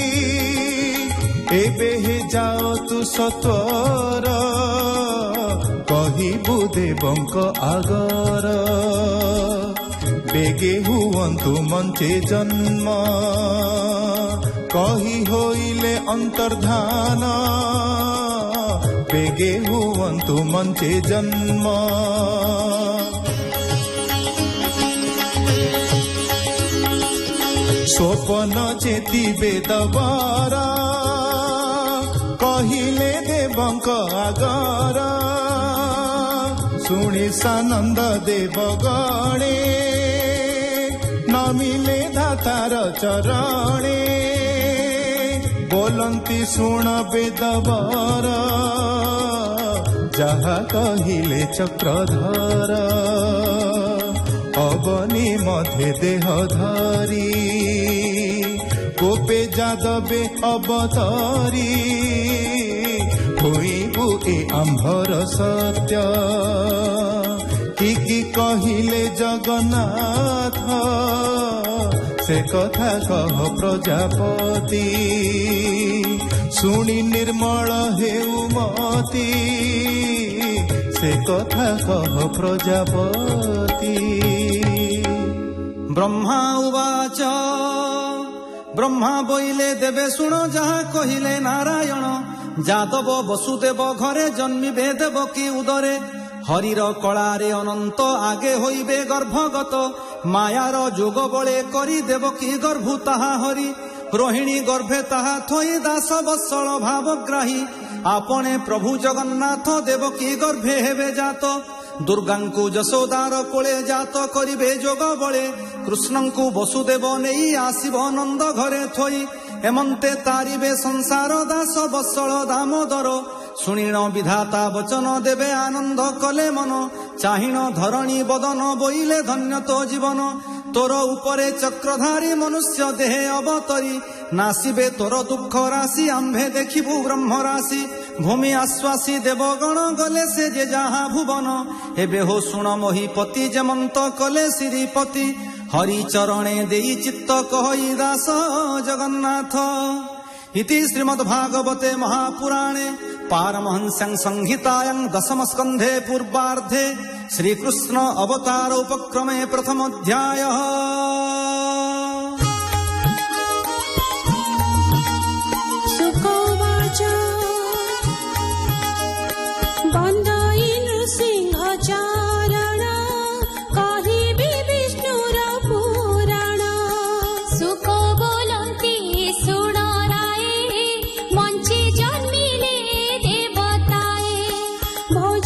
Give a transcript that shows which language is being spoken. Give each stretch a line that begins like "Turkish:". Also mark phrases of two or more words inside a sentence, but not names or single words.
Odia: ଏବେ ହେ ଯାଅ ତୁ ସତ୍ୱର କହିବୁ ଦେବଙ୍କ ଆଗର ବେଗେ ହୁଅନ୍ତୁ ମଞ୍ଚେ ଜନ୍ମ କହି ହୋଇଲେ ଅନ୍ତର୍ଧାନ ବେଗେ ହୁଅନ୍ତୁ ମଞ୍ଚେ ଜନ୍ମ ସ୍ୱପନ ଚେତି ବେଦବାରା କହିଲେ ଦେବଙ୍କ ଆଗର ଶୁଣି ସାନନ୍ଦ ଦେବ ଗଣେ ନମିଲେ ଧାତାର ଚରଣେ ବୋଲନ୍ତି ଶୁଣ ବେଦବର ଯାହା କହିଲେ ଚକ୍ରଧର ଅବନୀ ମଧ୍ୟ ଦେହ ଧାରୀ ଗୋପେ ଯାଦବେ ଅବତାରୀ ହୋଇବୁ ଏ ଆମ୍ଭର ସତ୍ୟ କି କହିଲେ ଜଗନ୍ନାଥ ସେ କଥା କହ ପ୍ରଜାପତି ଶୁଣି ନିର୍ମଳ ହେଉ ମତି ସେ କଥା କହ ପ୍ରଜାପତି
Sanskrit: ब्रह्मा उवाच
Odia: ବ୍ରହ୍ମା ବୋଇଲେ ଦେବେ ଶୁଣ ଯାହା କହିଲେ ନାରାୟଣ ଯାଦବ ବସୁଦେବ ଘରେ ଜନ୍ମିବେ ଦେବକୀ ଉଦରେ ହରିର କଳାରେ ଅନନ୍ତ ଆଗେ ହୋଇବେ ଗର୍ଭଗତ ମାୟାର ଯୋଗ ବଳେ କରି ଦେବକୀ ଗର୍ଭୁ ତାହା ହରି ରୋହିଣୀ ଗର୍ଭେ ତାହା ଥୋଇ 10 ବତ୍ସଳ ଭାବଗ୍ରାହୀ ଆପଣେ ପ୍ରଭୁ ଜଗନ୍ନାଥ ଦେବକୀ ଗର୍ଭେ ହେବେ ଜାତ ଦୁର୍ଗାଙ୍କୁ ଯଶୋଦାର କୋଳେ ଜାତ କରିବେ ଯୋଗ ବଳେ କୃଷ୍ଣଙ୍କୁ ବସୁଦେବ ନେଇ ଆସିବ ନନ୍ଦ ଘରେ ଥୋଇ ହେମନ୍ତେ ତାରିବେ ସଂସାର 10 ବତ୍ସଳ ଦାମୋଦର ଶୁଣିଣ ବିଧାତା ବଚନ ଦେବେ ଆନନ୍ଦ କଲେ ମନ ଚାହିଣ ଧରଣୀ ବଦନ ବୋଇଲେ ଧନ୍ୟ ତୋ ଜୀବନ ତୋର ଉପରେ ଚକ୍ରଧାରୀ ମନୁଷ୍ୟ ଦେହେ ଅବତରି ନାଶିବେ ତୋର ଦୁଖ ରାଶି ଆମ୍ଭେ ଦେଖିବୁ ବ୍ରହ୍ମ ରାଶି ଭୂମି ଆଶ୍ୱାସି ଦେବଗଣ ଗଲେ ସେ ଯେ ଯାହା ଭୁବନ ଏବେ ହୋ ଶୁଣ ମୋହିପତି ଯେମନ୍ତ କଲେ ଶ୍ରୀପତି ହରି ଚରଣେ ଦେଇ ଚିତ୍ତ କହଇ ଦାସ ଜଗନ୍ନାଥ
Sanskrit: इति श्रीमद्भागवते महापुराणे पारमहंस्यां संहितायां 10 स्कन्धे पूर्वार्धे श्रीकृष्ण अवतार उपक्रमे प्रथमोऽध्यायः।
Odia: ସୁକୋବାଚ ବନ୍ଦାଇ ନୃସିଂହଚାରଣ କହିବି ବିଷ୍ଣୁର ପୁରାଣ ସୁକୋ ବୋଲନ୍ତି ସୁଣରାୟ ମଞ୍ଚେ ଜନ୍ମିଲେ ଦେବତାୟ ଭୋଜ